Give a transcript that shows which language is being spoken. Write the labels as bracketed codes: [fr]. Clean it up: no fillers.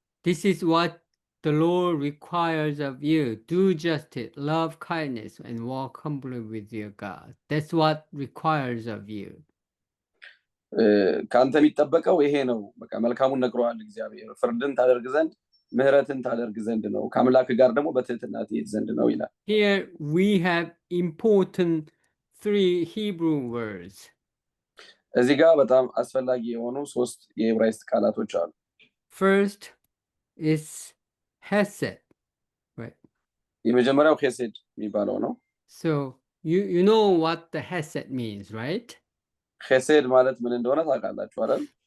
[en] This is what the Lord requires of you. Do justice, love kindness, and walk humbly with your God. That's what requires of you. [am] ካንተ የሚጠበቀው ይሄ ነው። በቃ መልካሙን ነግሮሃል እግዚአብሔር። ፍርድን ታደርግ ዘንድ ምሕረትን ታደርግ ዘንድ ነው። ከአምላክ ጋር ደግሞ በትህትና ትሄድ ዘንድ ነው ይላል። [en] Here we have important 3 Hebrew words. [am] እዚህ ጋር በጣም አስፈላጊ የሆኑ 3 የዕብራይስጥ ቃላቶች አሉ። [en] First is hesed, right? [am] የመጀመሪያው ሄሴድ የሚባለው ነው። [en] So you know what the hesed means, right? [am] ኸሴድ ማለት ምን እንደሆነ ታውቃላችሁ አይደል?